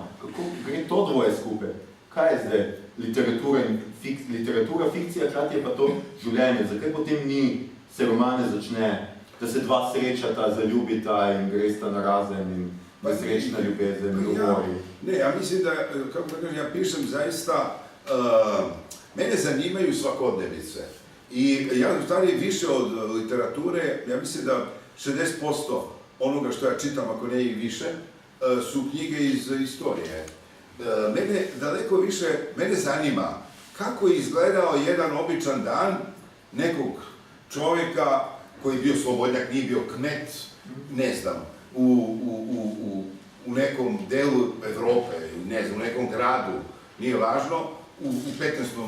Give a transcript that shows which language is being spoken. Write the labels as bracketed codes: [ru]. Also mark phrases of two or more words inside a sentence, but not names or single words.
[sl] Kako gre to dvoje skupaj? Kaj je zdaj literatura, fikcija, krati je pa to življenje. Zakaj potem ni se romane začne, da se dva srečata, zaljubita in gresta na razen in nesrečna ljubezen in umori? [sr] Ne, ja mislim da, kako da kažem, ja pišem zaista, mene zanimaju svakodnevice. I ja u stvari više od literature, ja mislim da 60% onoga što ja čitam, ako ne i više, su knjige iz istorije. Mene daleko više, mene zanima kako je izgledao jedan običan dan nekog čovjeka koji je bio slobodnjak, nije bio kmet, ne znam, u nekom delu Evrope, ne znam, u nekom gradu, nije važno, u 15.